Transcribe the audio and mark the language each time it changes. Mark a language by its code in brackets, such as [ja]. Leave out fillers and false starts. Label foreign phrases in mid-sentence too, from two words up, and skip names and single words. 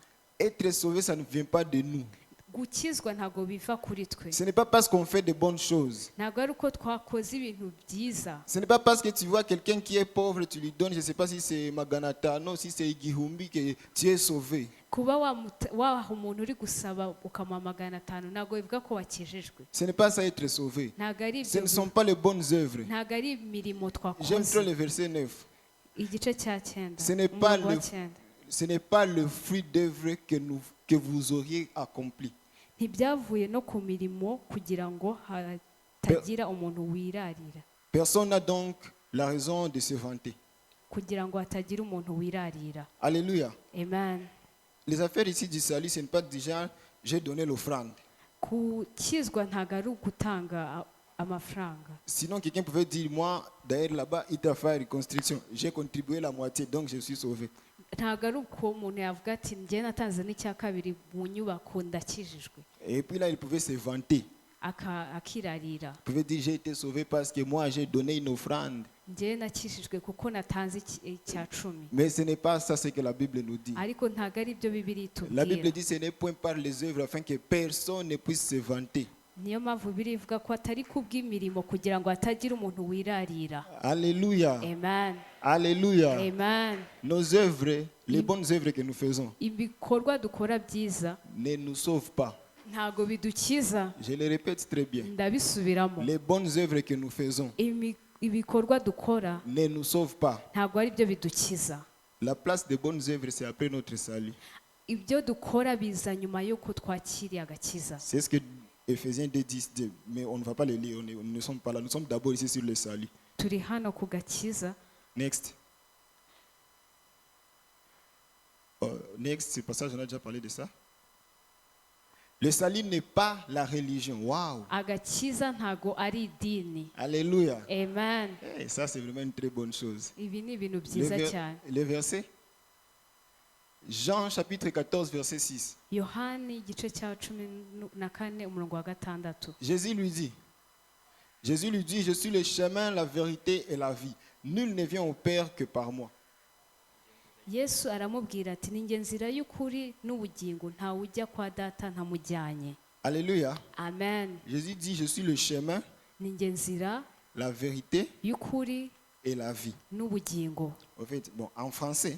[fr] Être sauvé, ça ne vient pas de nous. [rw] Gukizwa ntago biva kuri twe. [fr] Ce n'est pas parce qu'on fait de bonnes choses. [rw] Ntago ari uko twakoze ibintu byiza. [fr] Ce n'est pas parce que tu vois quelqu'un qui est pauvre, tu lui donnes, je ne sais pas si c'est Maganatano, si c'est Igihumbi, que tu es sauvé. [rw] Kuba waha umuntu uri gusaba ukamuha 500 ntago bivuga ko wakijijwe. [fr] Ce n'est pas ça être sauvé. [rw] Ntago ari [fr] Ce [rw] ibyo. [fr] ne sont pas les bonnes œuvres. [rw] Ntago ari imirimo [fr] J'aime trop [rw] twakoze. [fr] le verset 9. [rw] Igice cya 9. [fr] Ce n'est pas ce n'est pas le fruit d'œuvre que vous auriez accompli. [rw] Ntibyavuye no ku mirimo kugira ngo hatagira umuntu wirarira. [fr] Personne n'a donc la raison de se vanter. [rw] Kugira ngo hatagira umuntu wirarira. [fr] Alléluia. Amen. Les affaires ici du salut, ce n'est pas déjà j'ai donné l'offrande. [rw] Gukizwa ntago ari ugutanga amafaranga. [fr] Sinon, quelqu'un pouvait dire, moi, d'ailleurs là-bas, il t'a fait reconstruction. J'ai contribué la moitié, donc je suis sauvé. [rw] Ntago ari uko umuntu yavuga ati njye natanze n'icya kabiri mu nyubako ndakijijwe. [fr] Et puis là, il pouvait se vanter. [rw] Akirarira. [fr] Il pouvait dire, j'ai été sauvé parce que moi, j'ai donné une offrande. [rw] Njye nakijijwe kuko natanze icya 10. [fr] Mais ce n'est pas ça ce que la Bible nous dit. [rw] Ariko ntago ari byo Bibiliya [fr] La Bible [rw] itubwira. [fr] dit, ce n'est point par les œuvres afin que personne ne puisse se vanter. [rw] Niyo mpamvu Bibiliya ivuga ko atari kubw'imirimo kugira ngo hatagira umuntu wirarira. [fr] Alléluia. Amen. Alléluia. Amen. Nos œuvres, les bonnes œuvres que nous faisons, [rw] Ibikorwa dukora byiza [fr] ne nous sauvent pas. [rw] ntago bidukiza. [fr] Je le répète très bien. [rw] Ndabisubiramo. [fr] Les bonnes œuvres que nous faisons [rw] Ibikorwa dukora [fr] ne nous sauvent pas. [rw] ntago ari byo bidukiza. [fr] La place des bonnes œuvres, c'est après notre salut. [rw] Ibyo dukora biza nyuma y'uko twakiriye agakiza. [fr] C'est ce que Ephésiens 2:10 dit, mais on ne va pas le lire, on ne sommes pas là. Nous sommes d'abord ici sur le salut. [rw] Turi hano ku gakiza. [fr] Next. Next, ce passage, on a déjà parlé de ça. Le salut n'est pas la religion. Waouh! [rw] Agakiza ntago ari idini. [fr] Alléluia. Amen. Et ça, c'est vraiment une très bonne chose. [rw] Ibi ni ibintu byiza cyane. [fr] Le verset Jean chapitre 14, verset 6. [rw] Yohani igice cya 14 umurongo wa 6. [fr] Jésus lui dit, je suis le chemin, la vérité et la vie. Nul ne vient au Père que par moi. [rw] Yesu aramubwira ati ni nge nzira y'ukuri n'ubugingo, nta ujya kwa data ntamujyanye. [fr] Alléluia. Amen. Jésus dit, je suis le chemin, [rw] Ni nge nzira [fr] la vérité [rw] y'ukuri [fr] et la vie. [rw] n'ubugingo. [fr] En fait, bon, en français,